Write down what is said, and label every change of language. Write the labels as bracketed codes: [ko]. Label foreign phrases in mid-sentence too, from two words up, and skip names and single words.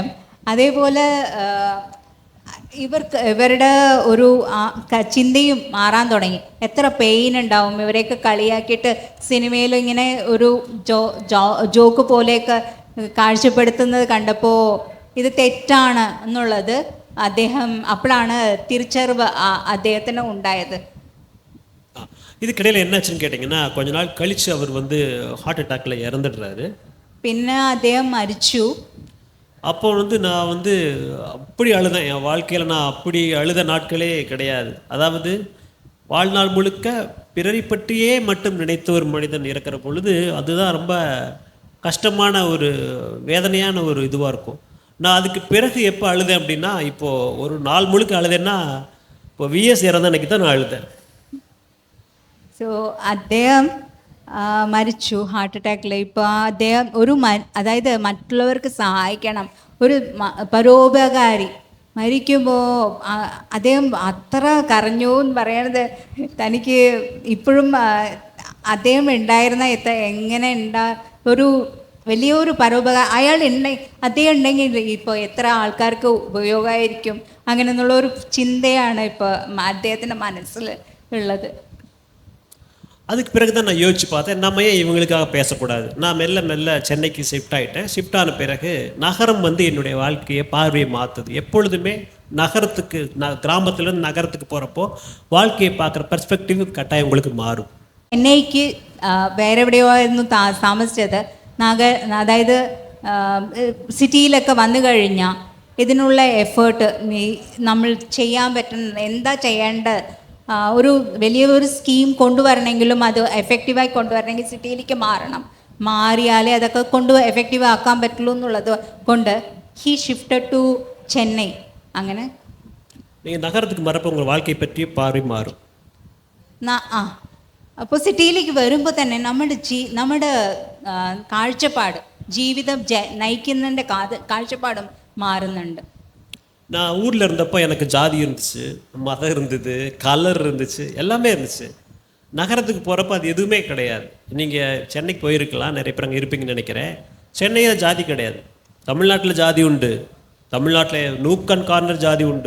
[ml] അതേപോലെ ഇവരുടെ ഒരു ചിന്തയും മാറാൻ തുടങ്ങി. എത്ര പെയിൻ ഉണ്ടാവും, ഇവരെയൊക്കെ കളിയാക്കിയിട്ട് സിനിമയിൽ ഇങ്ങനെ ഒരു ജോക്ക് പോലെയൊക്കെ കാഴ്ചപ്പെടുത്തുന്നത് കണ്ടപ്പോൾ ഇത് തെറ്റാണ് എന്നുള്ളത് അപ്പോഴാണ് തിരിച്ചറിവ് അദ്ദേഹത്തിന് ഉണ്ടായത്. [ta] இதுக்கிடையில் என்னாச்சுன்னு கேட்டிங்கன்னா, கொஞ்ச நாள் கழித்து அவர் [en] heart attackil [ta] இறந்துடுறாரு. [ml] പിന്നെ അദ്ദേഹം മരിച്ചു. [ta] அப்போ நான் அப்படி அழுதேன். என் வாழ்க்கையில் நான் அப்படி அழுத நாட்களே கிடையாது. அதாவது வாழ்நாள் முழுக்க பிறரை பற்றியே மட்டும் நினைத்த ஒரு மனிதன் இறக்கிற பொழுது அதுதான் ரொம்ப கஷ்டமான ஒரு வேதனையான ஒரு இதுவாக இருக்கும். நான் அதுக்கு பிறகு எப்போ அழுதேன் அப்படின்னா, இப்போது ஒரு நாள் முழுக்க அழுதேன்னா, இப்போ விஎஸ் இறந்த அன்னைக்கு தான் நான் அழுதேன். [ml] സോ അദ്ദേഹം മരിച്ചു [en] heart attackil. [ml] ഇപ്പോൾ അദ്ദേഹം അതായത് മറ്റുള്ളവർക്ക് സഹായിക്കണം, ഒരു പരോപകാരി. മരിക്കുമ്പോൾ അദ്ദേഹം അത്ര കരഞ്ഞു എന്ന് പറയണത് തനിക്ക് ഇപ്പോഴും അദ്ദേഹം ഉണ്ടായിരുന്ന എങ്ങനെ ഒരു വലിയൊരു പരോപകാരം അദ്ദേഹം ഉണ്ടെങ്കിൽ ഇപ്പോൾ എത്ര ആൾക്കാർക്ക് ഉപയോഗമായിരിക്കും, അങ്ങനെയെന്നുള്ളൊരു ചിന്തയാണ് ഇപ്പോൾ അദ്ദേഹത്തിൻ്റെ മനസ്സിൽ ഉള്ളത്. [ta] அதுக்கு பிறகு தான் நான் யோசிச்சு பார்த்தேன், நம்ம ஏன் இவங்களுக்காக பேசக்கூடாது. நான் மெல்ல சென்னைக்கு ஷிஃப்ட் ஆகிட்டேன். ஷிஃப்ட் ஆன பிறகு நகரம் என்னுடைய வாழ்க்கையை பார்வையை மாற்றுது. எப்பொழுதுமே நகரத்துக்கு கிராமத்துலேருந்து நகரத்துக்கு போகிறப்போ வாழ்க்கையை பார்க்குற பெர்ஸ்பெக்டிவ் കട്ടായം உங்களுக்கு മാറും. [ml] ചെന്നൈക്ക് വേറെ എവിടെയോ ആയിരുന്നു താമസിച്ചത്. അതായത് സിറ്റിയിലൊക്കെ വന്നു കഴിഞ്ഞാൽ ഇതിനുള്ള എഫേർട്ട് നമ്മൾ ചെയ്യാൻ പറ്റുന്ന എന്താ ചെയ്യേണ്ടത്, ഒരു വലിയൊരു സ്കീം കൊണ്ടുവരണമെങ്കിലും അത് എഫക്റ്റീവായി കൊണ്ടുവരണമെങ്കിൽ സിറ്റിയിലേക്ക് മാറണം. മാറിയാലേ അതൊക്കെ കൊണ്ട് എഫക്റ്റീവ് ആക്കാൻ പറ്റുള്ളൂ എന്നുള്ളത് കൊണ്ട് [en] he shifted to Chennai. [ml] അങ്ങനെ [ta] நீங்கள் நகரத்துக்கு மறப்ப உங்கள் வாழ்க்கை பற்றிய பார்வை மாறும். [ml] അപ്പോൾ സിറ്റിയിലേക്ക് വരുമ്പോൾ തന്നെ നമ്മുടെ കാഴ്ചപ്പാട്, ജീവിതം നയിക്കുന്നതിൻ്റെ കാഴ്ചപ്പാടും മാറുന്നുണ്ട്. [ta] நான் ஊரில் இருந்தப்போ எனக்கு ஜாதி இருந்துச்சு, மதம் இருந்தது, கலர் இருந்துச்சு, எல்லாமே இருந்துச்சு. நகரத்துக்கு போகிறப்ப அது எதுவுமே கிடையாது. நீங்கள் சென்னைக்கு போயிருக்கலாம், நிறைய பேர் அங்கே இருப்பீங்கன்னு நினைக்கிறேன். சென்னையில் ஜாதி கிடையாது. தமிழ்நாட்டில் ஜாதி உண்டு, தமிழ்நாட்டில் [en] nook and corner [ta] ஜாதி உண்டு.